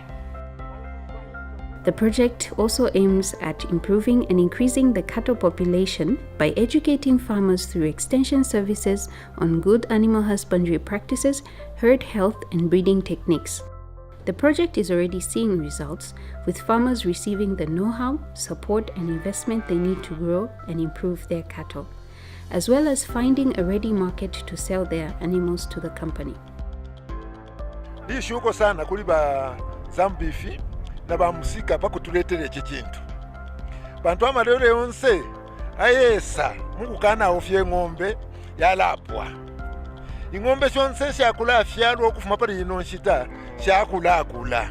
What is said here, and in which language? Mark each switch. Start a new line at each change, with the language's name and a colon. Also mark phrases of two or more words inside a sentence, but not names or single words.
English: The project also aims at improving and increasing the cattle population by educating farmers through extension services on good animal husbandry practices, herd health, and breeding techniques. The project is already seeing results, with farmers receiving the know-how, support, and investment they need to grow and improve their cattle, as well as finding a ready market to sell their animals to the company.
Bemba: Ndishuko sana kuli ba Zambeef na ba MUSIKA pakutuletera eki kintu. Bantu amalero yonse ayesa mukukana ofye ng'ombe yalapwa. Ing'ombe shonse shakula afyalwa okufuma pali ino nshita shakula.